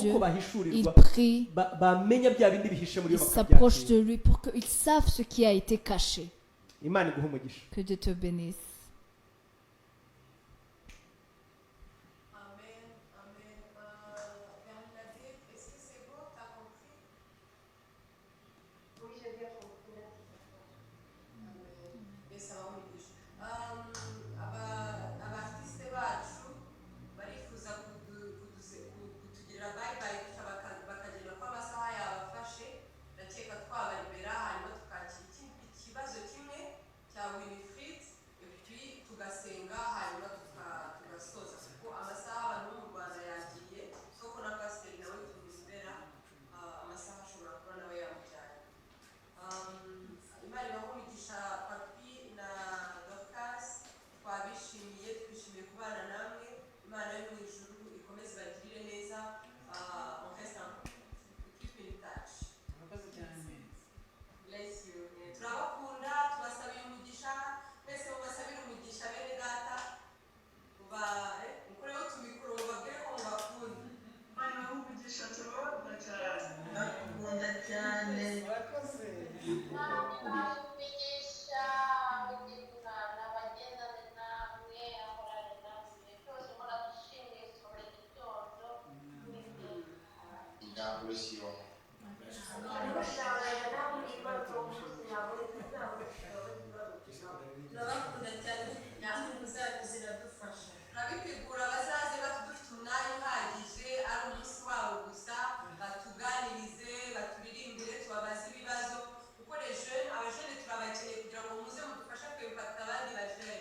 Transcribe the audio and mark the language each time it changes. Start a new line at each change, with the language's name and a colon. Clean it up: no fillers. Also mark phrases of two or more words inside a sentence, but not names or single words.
French: Dieu.
Kinyarwanda: uko
French: Ils
Kinyarwanda: bahishurirwa,
French: prient,
Kinyarwanda: bamenya bya bindi bihishe muri
French: ils
Kinyarwanda: yo
French: s'approchent
Kinyarwanda: bakabyakira.
French: de lui pour qu'ils savent ce qui a été caché.
Kinyarwanda: Imana iguhe umugisha.
French: Que Dieu te bénisse. Amen, amen. Bernadette, est-ce que c'est bon? T'as compris? Oui, j'ai bien compris.
Kinyarwanda: Amen. Ese abamugisha. Abartiste bacu barifuza kutugirira bye-bye bakagenda ko amasaha yabafashe. Ndakeka twabaribera hanyuma tukakira ikibazo kimwe cya Winifred,
French: et puis
Kinyarwanda: tugasenga hanyuma tugasoza kuko amasaha abantu bo mu Rwanda yagiye, soko na pasiteri nawe tubizibera, amasaha ashobora kuba nawe yamujyanye. Imana ibahe umugisha Papi na Dorcas, twabishimiye, twishimiye kubana namwe. Imana yo mu ijuru ikomeze ibagirire neza.
French: On reste en
English: keep in touch. Bless you.
Kinyarwanda: Turabakunda, tubasabiye umugisha, mwese mubasabire umugisha bene data. Mukoreho tumikoro mubabwire ko mubakunda. Imana ibahe umugisha, turabakunda cyane. Ndakunda cyane. Kumenyesha umutima n'abagendana namwe ahorane namwe byose muradushimiye buri gitondo
English: God bless you all.
Kinyarwanda: Turabakunda cyane, namwe muzaze ziradufasha. Turabitegura bazaze dufite umwanya uhagije, ari umunsi wabo gusa, batuganirize, baturirimbire, tubabaze ibibazo, kuko abajene turabakeneye kugira ngo muze mudufashe kwifata abandi bajene.